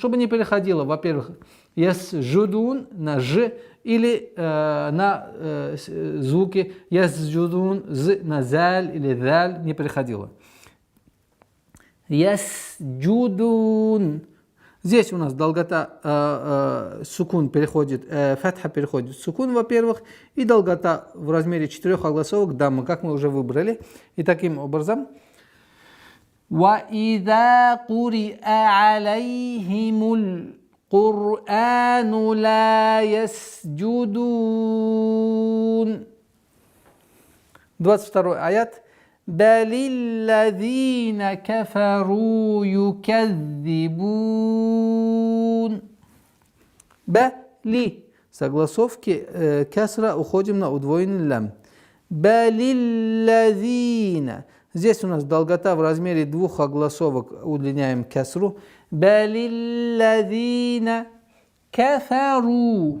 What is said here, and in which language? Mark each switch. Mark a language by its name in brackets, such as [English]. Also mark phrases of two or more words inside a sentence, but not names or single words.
[Russian] Чтобы не переходило, во-первых, ясджудун на ж или на звуки ясджудун на заль или даль не переходило. [Arabic] Ясджудун. [Russian] Здесь у нас долгота сукун переходит, фатха переходит в сукун, во-первых, и долгота в размере 4 огласовок дамма, как мы уже выбрали. И таким образом [Arabic] وَإِذَا قُرِئَ عَلَيْهِمُ الْقُرْآنُ لَا يَسْجُدُونَ. [Russian] 22 аят. [Arabic] بل الذين كفروا يكذبون. Бали. [Russian] Согласовки кесра уходим на удвоенный лям. Балилладзина. Здесь у нас долгота в размере двух огласовок, удлиняем кесру. [Arabic] بل الذين كفروا.